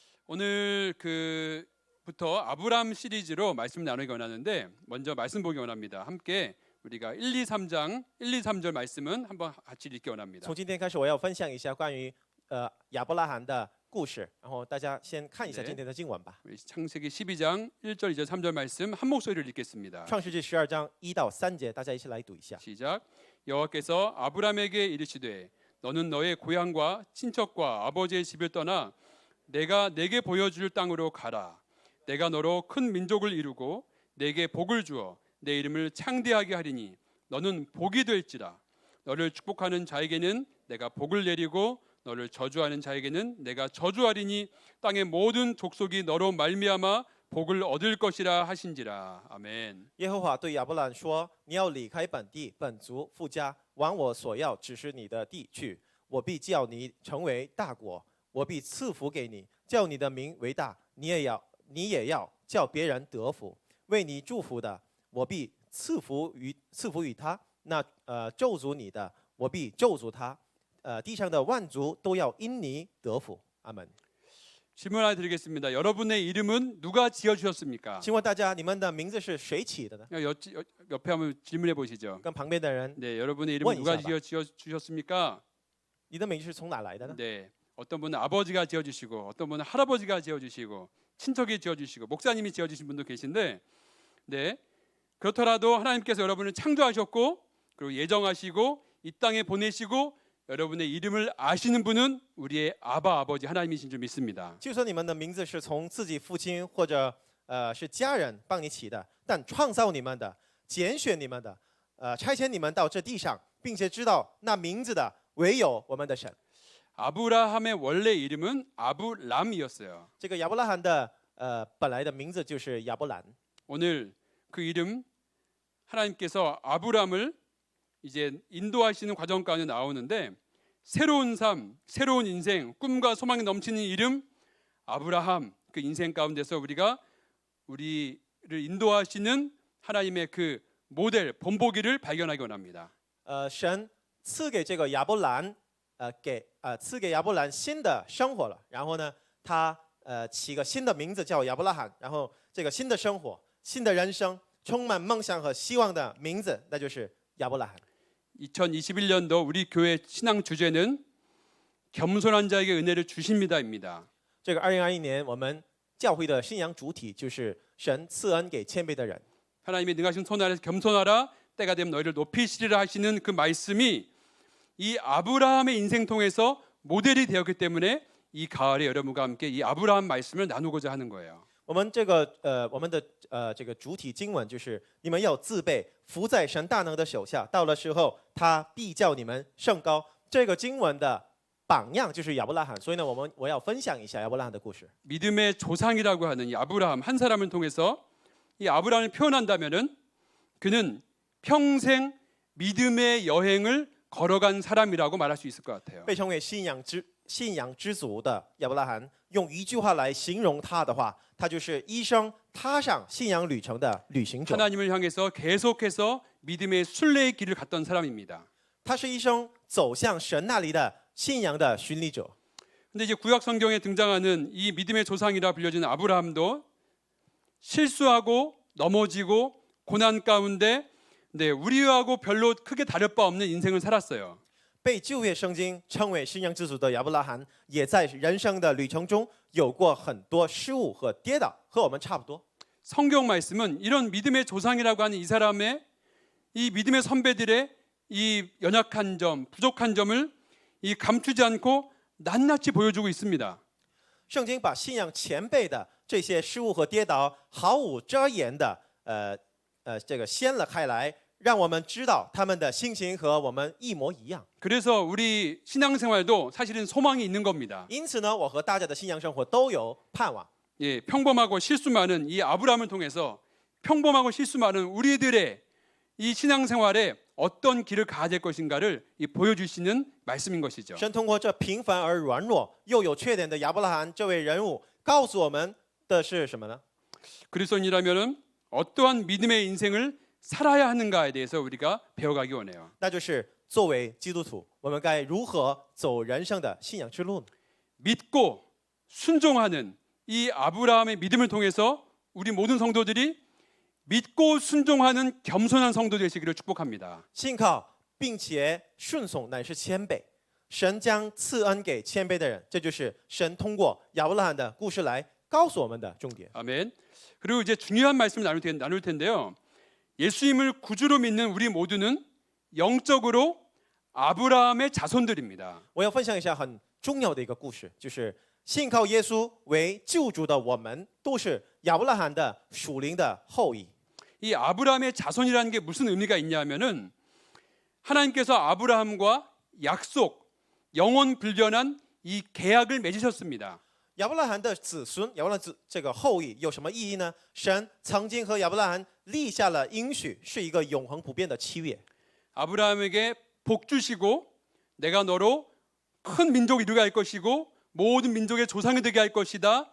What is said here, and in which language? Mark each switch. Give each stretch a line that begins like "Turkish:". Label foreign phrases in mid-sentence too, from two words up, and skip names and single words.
Korean: 오늘 부터 아브람 시리즈로 말씀 나누기 원하는데 먼저 말씀 보기 원합니다. 함께 우리가 1, 2, 3장 1, 2, 3절 말씀은 한번 같이 읽기 원합니다.
Chinese: 从今天开始，我要分享一下关于亚伯拉罕的故事，然后大家先看一下今天的经文吧。
Korean: 우리 창세기 12장 1절, 2절, 3절 말씀 한 목소리로 읽겠습니다.
Chinese: 创世纪12章1到3节，大家一起来读一下。
Korean: 시작. 여호와께서 아브람에게 이르시되 너는 너의 고향과 친척과 아버지의 집을 떠나 내가 내게 보여줄 땅으로 가라. 내가 너로 큰 민족을 이루고 내게 복을 주어 내 이름을 창대하게 하리니 너는 복이 될지라. 너를 축복하는 자에게는 내가 복을 내리고 너를 저주하는 자에게는 내가 저주하리니 땅의 모든 족속이 너로 말미암아 복을 얻을 것이라 하신지라. 아멘.
Chinese: 耶和华对亚伯兰说：“你要离开本地、本族、父家，往我所要指示你的地去。我必叫你成为大国，我必赐福给你，叫你的名为大。你也要叫别人得福。为你祝福的，我必赐福于他；那咒诅你的，我必咒诅他。地上的万族都要因你得福。” 阿门。
Korean: 질문 하나 드리겠습니다. 여러분의 이름은 누가 지어주셨습니까?
Chinese: 请问大家，你们的名字是谁起的呢？
Korean: 옆에 한번 질문해 보시죠.
Chinese: 跟旁边的人，
Korean: 네, 여러분의 이름은 누가 지어주셨습니까?
Chinese: 你的名字是从哪来的呢？
Korean: 네, 어떤 분은 아버지가 지어주시고 어떤 분은 할아버지가 지어주시고 친척이 지어주시고 목사님이 지어주신 분도 계신데, 네, 그렇더라도 하나님께서 여러분을 창조하셨고 그리고 예정하시고 이 땅에 보내시고 여러분의 이름을 아시는 분은 우리의 아버지 하나님이신 줄 믿습니다.
Chinese: 就算你们的名字是从自己父亲或者是家人帮你起的，但创造你们的、拣选你们的、差遣你们到这地上，并且知道那名字的唯有我们的神。
Korean: 아브라함의 원래 이름은 아브람이었어요.
Chinese: 这个亚伯拉罕的本来的名字就是亚伯兰。
Korean: 오늘 그 이름 하나님께서 아브람을 이제 인도하시는 과정 가운데 나오는데 새로운 삶, 새로운 인생, 꿈과 소망이 넘치는 이름 아브라함, 그 인생 가운데서 우리를 인도하시는 하나님의 그 모델 본보기를 발견하기 원합니다.
Chinese: 神赐给这个亚伯兰，赐给亚伯兰新的生活了。然后呢，他起个新的名字叫亚伯拉罕。然后这个新的生活、新的人生，充满梦想和希望的名字，那就是亚伯拉罕。
Korean: 2021년도 우리 교회 신앙 주제는 겸손한 자에게 은혜를 주십니다입니다.
Chinese: 这个2021年我们教会的信仰主体就是神赐恩给谦卑的人。
Korean: 하나님의 능하신 손 아래서 겸손하라 때가 되면 너희를 높이시리라 하시는 그 말씀이 이 아브라함의 인생 통해서 모델이 되었기 때문에 이 가을에 여러분과 함께 이 아브라함 말씀을 나누고자 하는 거예요.
Chinese: 我们的这个主体经文就是你们要自备，伏在神大能的手下，到了时候他必叫你们升高。这个经文的榜样就是亚伯拉罕，所以呢，我要分享一下亚伯拉罕的故事。
Korean: 믿음의 조상이라고 하는 이 아브라함 한 사람을 통해서 이 아브라함을 표현한다면은 그는 평생 믿음의 여행을 걸어간 사람이라고 말할 수 있을 것 같아요.
Chinese: 被称为信仰之祖的亚伯拉罕，用一句话来形容他的话，他就是一生踏上信仰旅程的旅行者。
Korean: 하나님을 향해서 계속해서 믿음의 순례의 길을 갔던 사람입니다.
Chinese: 他是一生走向神那里的信仰的巡礼者。
Korean: 근데 이제 구약 성경에 등장하는 이 믿음의 조상이라 불려지는 아브라함도 실수하고 넘어지고 고난 가운데 우리하고 별로 크게 다를 바 없는 인생을 살았어요.
Chinese: 被旧约圣经称为信仰之祖的亚伯拉罕，也在人生的旅程中有过很多失误和跌倒，和我们差不多。
Korean: 성경 말씀은 이런 믿음의 조상이라고 하는 이 사람의 이 믿음의 선배들의 이 연약한 점, 부족한 점을 이 감추지 않고 낱낱이 보여주고 있습니다.
Chinese: 圣经把信仰前辈的这些失误和跌倒毫无遮掩的这个掀了开来，让我们知道他们的心情和我们一模一样。
Korean: 그래서 우리 신앙생활도 사실은 소망이 있는 겁니다.
Chinese: 因此呢，我和大家的信仰生活都有盼望。
Korean: 예, 평범하고 실수 많은 이 아브라함을 통해서 평범하고 실수 많은 우리들의 이 신앙생활에 어떤 길을 가야 될 것인가를 보여주시는 말씀인 것이죠.
Chinese: 神通过这平凡而软弱又有缺点的亚伯拉罕这位人物，告诉我们的是什么呢？
Korean: 그리스도인이라면은 어떠한 믿음의 인생을 살아야 하는가에 대해서 우리가 배워가기 원해요.
Chinese: 那就是作为基督徒，我们该如何走人生的信仰之路呢？
Korean: 믿고 순종하는 이 아브라함의 믿음을 통해서 우리 모든 성도들이 믿고 순종하는 겸손한 성도 되시기를 축복합니다.
Chinese: 信靠并且顺从乃是谦卑，神将赐恩给谦卑的人，这就是神通过亚伯拉罕的故事来告诉我们的重点。
Korean: 아멘. 그리고 이제 중요한 말씀을 나눌 텐데요. 예수님을 구주로 믿는 우리 모두는 영적으로 아브라함의 자손들입니다.
Chinese: 我要分享一下很重要的一个故事，就是信靠耶稣为救主的我们，都是亚伯拉罕的属灵的后裔。
Korean: 이 아브라함의 자손이라는 게 무슨 의미가 있냐면은 하나님께서 아브라함과 약속, 영원 불변한 이 계약을 맺으셨습니다.
Chinese: 亚伯拉罕的子孙，亚伯拉罕这个后裔有什么意义呢？神曾经和亚伯拉罕立下了应许，是一个永恒不变的契约。
Korean: 아브라함에게 복 주시고 내가 너로 큰 민족을 이루게 할 것이고 모든 민족의 조상이 되게 할 것이다.